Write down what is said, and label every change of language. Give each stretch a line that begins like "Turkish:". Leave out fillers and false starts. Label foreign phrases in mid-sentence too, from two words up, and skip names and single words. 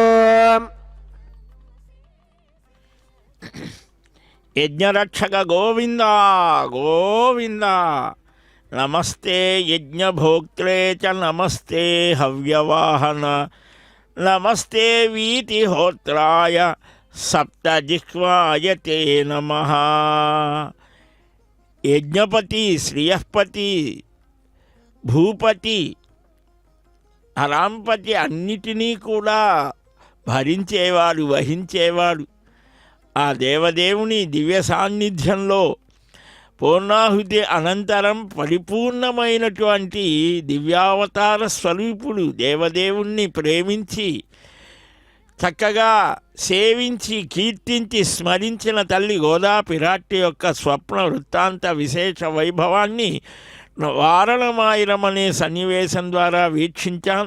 Sanskrit: यज्ञरक्षक गोविंद गोविंद नमस्ते यज्ञभोक्त्रे च नमस्ते हव्यवाहन नमस्ते वीतिहोत्राय सप्तजिह्वाय ते नमः यज्ञपति श्रियःपति
Telugu: భూపతి హరాంపతి అన్నిటినీ కూడా భరించేవాడు వహించేవాడు ఆ దేవదేవుని దివ్య సాన్నిధ్యంలో పూర్ణాహుతి అనంతరం పరిపూర్ణమైనటువంటి దివ్యావతార స్వరూపుడు దేవదేవుణ్ణి ప్రేమించి చక్కగా సేవించి కీర్తించి స్మరించిన తల్లి గోదా పిరాట్టి యొక్క స్వప్న వృత్తాంత విశేష వైభవాన్ని వారణమాయిరం అనే సన్నివేశం ద్వారా వీక్షించాం.